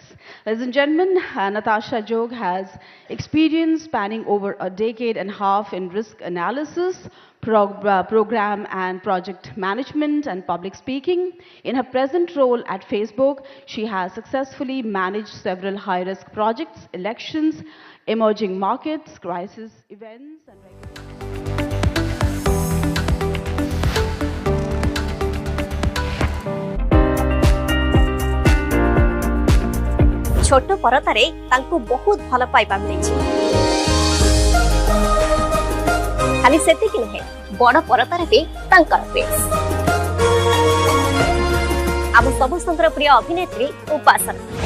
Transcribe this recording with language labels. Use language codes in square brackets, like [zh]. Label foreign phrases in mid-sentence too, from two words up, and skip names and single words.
[en] Ladies and gentlemen, Natasha Jog has experience spanning over a decade and a half in risk analysis, program and project management, and public speaking. In her present role at Facebook, she has successfully managed several high-risk projects, elections, emerging markets, crisis events, and [or] ଛୋଟ ପରତାରେ ତାଙ୍କୁ ବହୁତ ଭଲ ପାଇବା ମିଳିଛି ଖାଲି ସେତିକି ନହେ ବଡ଼ ପରତାରେ ଭି ତାଙ୍କର ଫେସ ଆମ ସବ ସନ୍ତର ପ୍ରିୟ ଅଭିନେତ୍ରୀ ଉପାସନା